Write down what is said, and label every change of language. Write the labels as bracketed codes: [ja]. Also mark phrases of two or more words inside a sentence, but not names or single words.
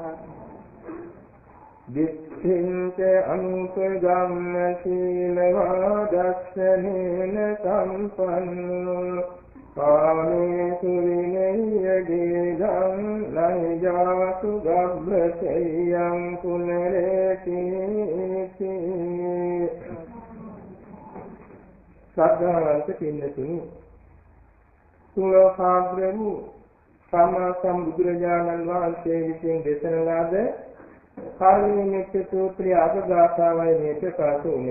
[pi] දිට්ඨින්ච අනුපගම්ම සීලවා දස්සනේන සම්පන්නෝ කාමේසු විනය්‍යදීදං නහිජාසු ගබ්බසෙයං පුනරේති [si] සද්ධාවන්ත පින්නතුනි සුලෝකාග්‍රමු සම්මා සම්බුදුරජාණන් වහන්සේ විසින් දේශන ලද කාර්යනිමිත්ත සූත්‍රය අගගාථාවයි මේ ප්‍රකාශ වුනේ.